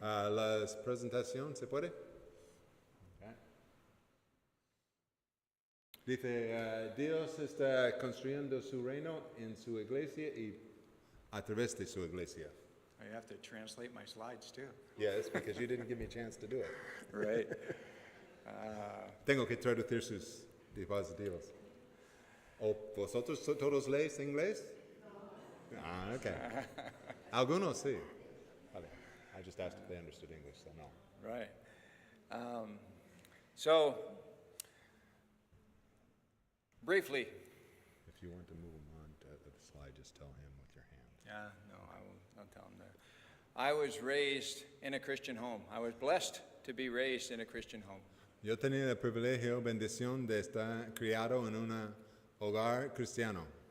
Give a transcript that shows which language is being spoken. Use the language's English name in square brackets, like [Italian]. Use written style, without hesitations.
[Spanish] ¿La presentación se puede? Dice, Dios está construyendo su reino en su iglesia y a través de su iglesia. [English] I have to translate my slides too. Yes, because you didn't give me a chance to do it. Right. [Spanish] Tengo que traducir sus dispositivos. ¿O vosotros todos leéis inglés? Ah, okay. Algunos sí. Vale. [English] I just asked if they understood English, so no. Right. So, briefly. If you want to move him on to the slide, just tell him with your hand. Yeah, no, I'll tell him there. I was raised in a Christian home. I was blessed to be raised in a Christian home. [Spanish] Yo tenía el privilegio, bendición de estar criado en un hogar cristiano.